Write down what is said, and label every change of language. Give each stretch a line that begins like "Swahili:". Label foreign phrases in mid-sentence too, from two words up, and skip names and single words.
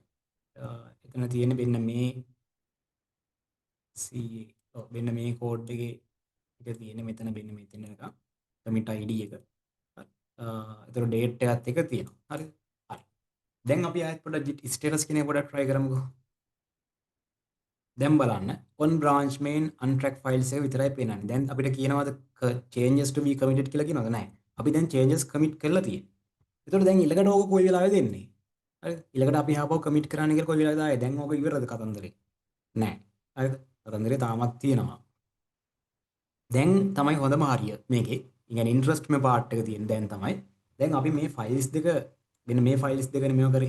Sinhala: එතන තියෙන මෙන්න මේ මෙන්න මේ code එකේ එක තියෙන මෙතන මෙන්න මෙතන එක
English: commit id
Sinhala: එක. හරි. ඒතර date එකත් එක තියෙනවා. හරි. හරි. දැන් අපි ආයෙත් පොඩ්ඩක්
English: git status
Sinhala: කියන එක පොඩ්ඩක් try කරමුකෝ. දැන් බලන්න
English: on branch main untrack files
Sinhala: එක විතරයි පේනන්නේ. දැන් අපිට කියනවාද
English: changes to be committed
Sinhala: කියලා කියනවද? නැහැ. අපි දැන්
English: changes commit
Sinhala: කරලා තියෙන්නේ. ඒතකොට දැන් ඊළඟට ඕක කොයි වෙලාවෙද එන්නේ? හරිද? ඊළඟට අපි ආපහු commit කරන්න කියලා කොයි වෙලාවද ආයේ? දැන් ඕක ඉවරද කතන්දරේ? නැහැ. හරිද? කතන්දරේ තාමත් තියෙනවා. දැන් තමයි හොඳම හරිය මේකේ. يعني interest මේ part එක තියෙන දැන් තමයි. දැන් අපි මේ files දෙක මෙන්න මේ files දෙකනේ මේව කරේ.